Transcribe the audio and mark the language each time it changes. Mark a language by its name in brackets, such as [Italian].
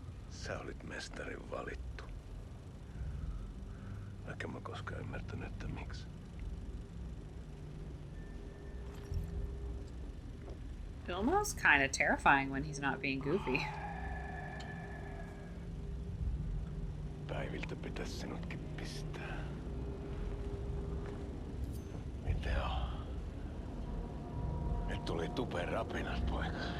[Finnish] Sä olit mestarin valittu. Vaikka mä koskaan ymmärtänyt, että miksi. [English] Elmo's kind of terrifying when he's not being goofy. [Finnish] Päiviltä pitäis sinutkin pistää. Mitä on? Nyt tuli tupen rapinat, poika.